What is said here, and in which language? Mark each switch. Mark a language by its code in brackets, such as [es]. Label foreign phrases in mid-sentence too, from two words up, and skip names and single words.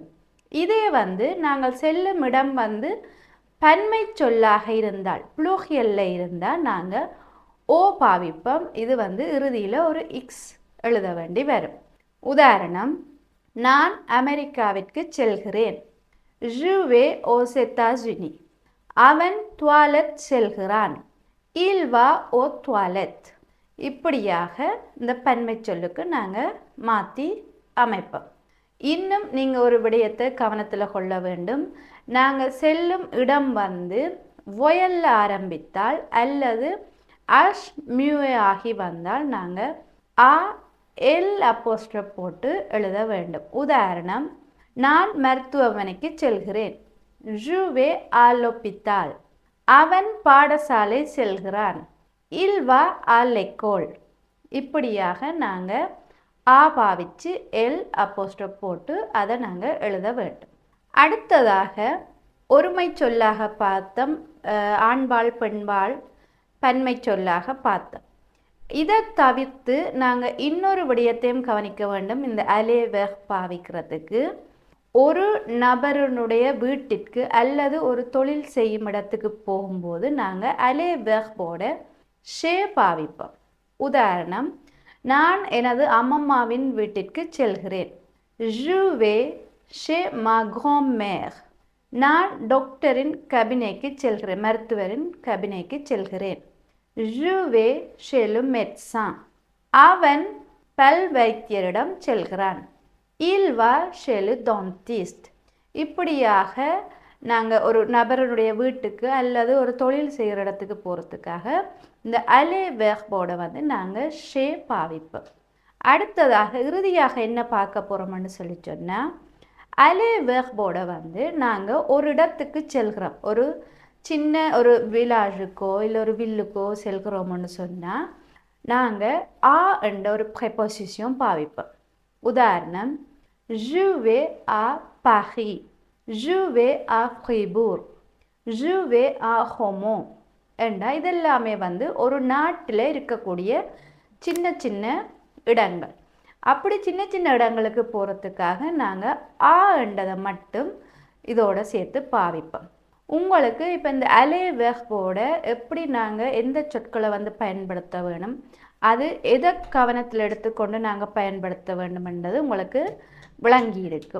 [ta] இதே நாங்கள் செல்லும் இடம் பன்மை சொல்லாக இருந்தால் ப்ளூரியல்ல இருந்தால் நாங்கள் ஓ பாவிப்போம். இது இறுதியில் ஒரு இக்ஸ் எழுத வேண்டி வரும். உதாரணம், நான் அமெரிக்காவிற்கு செல்கிறேன். [fr] je vais aux États-Unis. [ta] அவன் டுவாலெட் செல்கிறான். [fr] il va aux toilettes. [ta] இப்படியாக இந்த பன்மை சொல்லுக்கு நாங்கள் மாற்றி அமைப்போம். இன்னும் நீங்கள் ஒரு விடயத்தை கவனத்தில் கொள்ள வேண்டும். நாங்கள் செல்லும் இடம் வொயல்ல ஆரம்பித்தால் அல்லது அஷ் மியூஏ ஆகி வந்தால் நாங்கள் ஆ எல் அப்போஸ்ட்ரோஃப் போட்டு எழுத வேண்டும். உதாரணம், நான் மருத்துவமனைக்கு செல்கிறேன். [fr] je vais à l'hôpital. [ta] அவன் பாடசாலை செல்கிறான். [fr] il va à l'école. [ta] இப்படியாக நாங்கள் ஆ பாவிச்சு எல் அப்போஸ்ட்ரோஃப் போட்டு அதை நாங்கள் எழுத வேண்டும். அடுத்ததாக ஒருமை சொல்லாக பார்த்தோம், ஆண்பால் பெண்பால் பன்மை சொல்லாக பார்த்தோம். இதை தவிர்த்து நாங்கள் இன்னொரு விடயத்தையும் கவனிக்க வேண்டும். இந்த அலே வெர்ப் பாவிக்கிறதுக்கு ஒரு நபருடைய வீட்டிற்கு அல்லது ஒரு தொழில் செய்யும் இடத்துக்கு போகும்போது நாங்கள் அலே வெர்போட ஷே பாவிப்போம். உதாரணம், நான் எனது அம்மம்மாவின் வீட்டிற்கு செல்கிறேன். [fr] je vais chez ma grand-mère. [ta] நான் டாக்டரின் கபினேக்கு செல்கிறேன், மருத்துவரின் கபினேக்கு செல்கிறேன். [fr] je vais chez le médecin. [ta] அவன் பல் வைத்தியரிடம் செல்கிறான். [fr] il va chez le dentiste. [ta] இப்படியாக நாங்கள் ஒரு நபருடைய வீட்டுக்கு அல்லது ஒரு தொழில் செய்கிற இடத்துக்கு போகிறதுக்காக இந்த அலே வெர்போட நாங்கள் ஷே பாவிப்போம். அடுத்ததாக இறுதியாக என்ன பார்க்க போகிறோம்னு சொல்லி சொன்னால் அலே வெர்போட நாங்கள் ஒரு இடத்துக்கு செல்கிறோம். ஒரு சின்ன ஒரு விலாஜுக்கோ இல்லை ஒரு வில்லுக்கோ செல்கிறோம்னு சொன்னால் நாங்கள் ஆ என்ற ஒரு ப்ரெபோசிஷன் பாவிப்போம். உதாரணம், [fr] je vais à Paris, je vais à Fribourg, je vais à Romont [ta] என்றா இதெல்லாமே வந்து ஒரு நாட்டில் இருக்கக்கூடிய சின்ன சின்ன இடங்கள். அப்படி சின்ன சின்ன இடங்களுக்கு போகிறதுக்காக நாங்கள் ஆ என்றதை மட்டும் இதோட சேர்த்து பாவிப்போம். உங்களுக்கு இப்போ இந்த அலே வெர்போட எப்படி நாங்கள் எந்த சொற்களை வந்து பயன்படுத்த வேணும், அது எதை கவனத்தில் எடுத்துக்கொண்டு நாங்கள் பயன்படுத்த வேண்டும் என்றது உங்களுக்கு விளங்கி இருக்கும்.